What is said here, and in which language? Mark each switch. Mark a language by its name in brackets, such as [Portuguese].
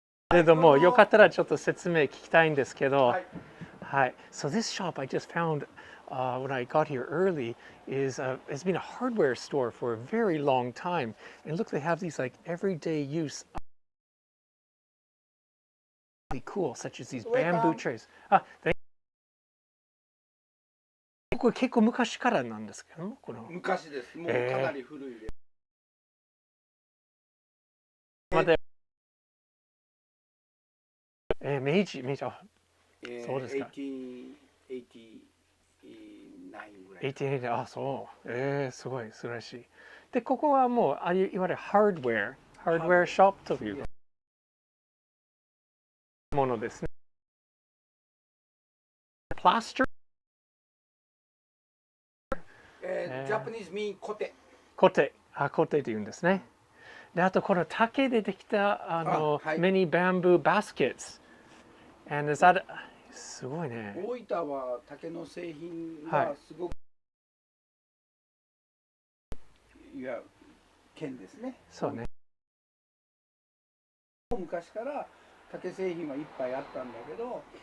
[Japanese] けどもよかったらちょっと説明聞きたいんですけど、はい。 [English] So this shop I just found when I got here early has been a hardware store for a very long time. And look, they have these like everyday use. Cool, such as these bamboo trays. [Japanese] これ結構昔からなんですけども、この昔です。もうかなり古いです。明治、そうですか。 1889ぐらい。 1889、あ、そう。すごい素晴らしい。で、ここはもういわゆるハードウェアショップというものですね。プラスター。ジャパニーズミーンコテ。コテというんですね。で、あとこの竹でできた [English] many bamboo baskets。 And is that [Japanese] すごいね。大分は竹の製品がすごく、いや県ですね。そうね。昔から竹製品はいっぱいあったんだけど。